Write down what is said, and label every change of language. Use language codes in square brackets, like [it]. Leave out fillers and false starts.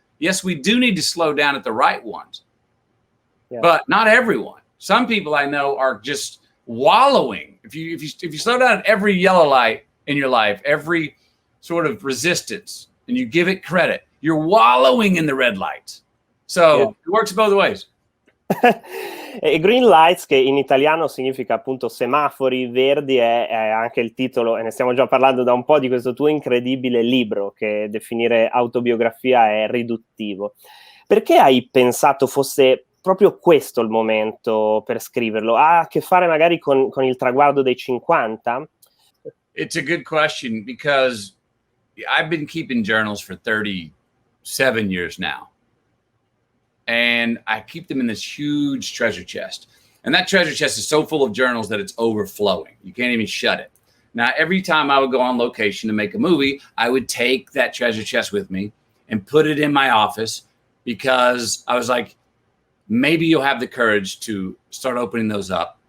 [en] Yes, we do need to slow down at the right ones, but not everyone. Some people I know are just wallowing. If you slow down at every yellow light in your life, every sort of resistance, and you give it credit, you're wallowing in the red lights. So it works both ways. [it] E Greenlights, che in italiano significa appunto semafori verdi, è anche il titolo, e ne stiamo già parlando da un po', di questo tuo incredibile libro, che definire autobiografia è riduttivo. Perché hai pensato fosse proprio questo il momento per scriverlo? Ha a che fare magari con il traguardo dei 50? [en] It's a good question, because I've been keeping journals for 37 years now. And I keep them in this huge treasure chest. And that treasure chest is so full of journals that it's overflowing. You can't even shut it. Now, every time I would go on location to make a movie, I would take that treasure chest with me and put it in my office, because I was like, maybe you'll have the courage to start opening those up.